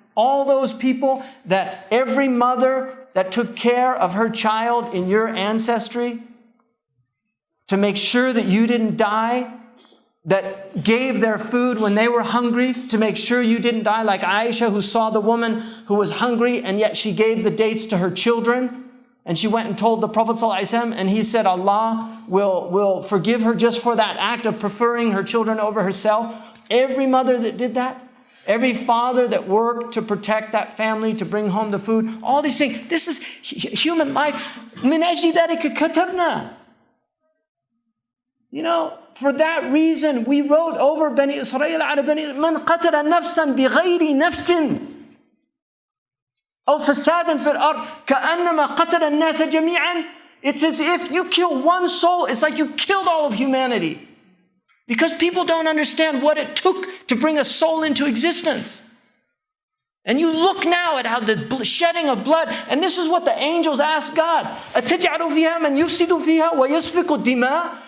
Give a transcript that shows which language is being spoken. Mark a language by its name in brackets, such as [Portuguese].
[English] All those people, that every mother that took care of her child in your ancestry to make sure that you didn't die, that gave their food when they were hungry to make sure you didn't die, like Aisha, who saw the woman who was hungry and yet she gave the dates to her children, and she went and told the Prophet ﷺ, and he said Allah will forgive her just for that act of preferring her children over herself. Every mother that did that, every father that worked to protect that family, to bring home the food, all these things, this is human life. [Arabic] مِنْ أَجْلِ ذَلِكَ كَتَبْنَا. [English] For that reason, we wrote over Bani Israel, [Arabic] مَنْ قَتَلَ نَفْسًا بِغَيْرِ نَفْسٍ أو فسادا في الأرض كأنما قتل الناس جميعا. [English] It's as if you kill one soul, it's like you killed all of humanity. Because people don't understand what it took to bring a soul into existence. And you look now at how the shedding of blood, and this is what the angels ask God. [Arabic] أَتَجْعَلُ فِيهَا مَنْ يُفْسِدُ فِيهَا وَيَسْفِكُ الدِّمَاء.